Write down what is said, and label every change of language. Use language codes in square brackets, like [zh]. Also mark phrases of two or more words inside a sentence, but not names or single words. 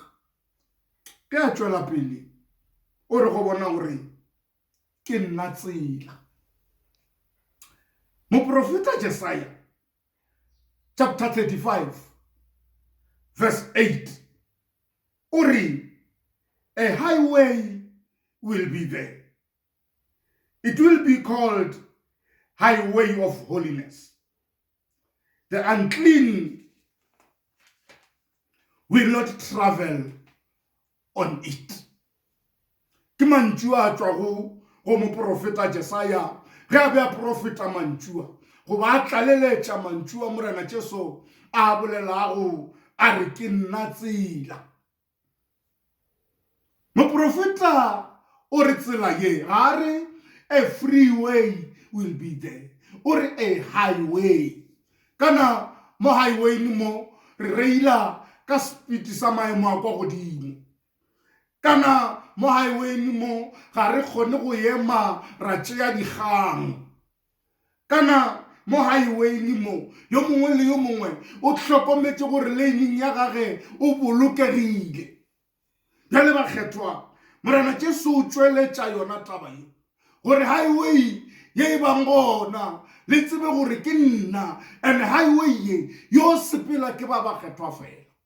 [nso] Ke a tšwela pele o re go bona gore ke nna tsela. Moprofeta Jesaja [en] chapter 35 verse 8 [nso] o re [en] a highway will be there. It will be called highway of holiness. The unclean will not travel on it. [nso] Ke mantšua a tšwago go moprofeta Jesaja ge a be a profeta mantšua go ba a tlaleletša mantšua morena Jesu a bolelago a re ke nna tsela. Moprofeta o re tsela ye ga re [en] a freeway will be there [nso] o re a highway kana mo highway ni mo re reila ka speed sa maemo a kwa godimo kana mo highway-ing mo ga re kgone go ema ra tšea dikgang kana mo highway-ing mo yo mongwe le yo mongwe o tlhokometse gore lane-ing ya gage o bolokegile bjale bakgethwa morena Jesu o tšweletša yona taba ye gore highway ye e bang gona le tsebe gore ke nna and highway ye yo sepela ke ba bakgethwa fela